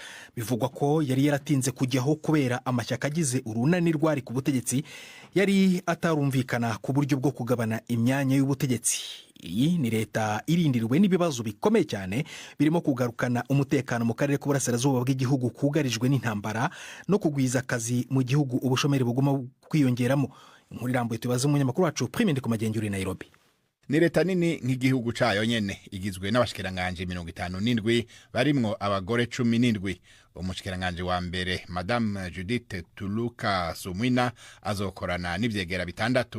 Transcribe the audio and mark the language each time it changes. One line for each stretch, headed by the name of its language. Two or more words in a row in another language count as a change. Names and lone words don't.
Kinyarwanda: Bivugwa ko yari yaratinze kujyaho kubera amashyaka agize urunani rwari ku butegetsi yari atarumvikana ku buryo bwo kugabana imyanya y'ubutegetsi. Iyi ni leta irindirwe n'ibibazo bikomeye cyane birimo kugarukana umutekano mu karere k'uburasirazuba bw'igihugu kugarijwe n'intambara no kugwiza akazi mu gihugu ubushomeri buguma kwiyongeramo. Inkuru irambuye tubaze umunyamakuru wacu Prime Ndikumagenge uri Nairobi.
Rundi: Ni leta nini nk'igihugu cayo nyene igizwe n'abashikiranganje 57 barimwo abagore 17. Umushikiranganje wa mbere Madame Judith Turuka Suminwa azokorana n'ivyegera 6.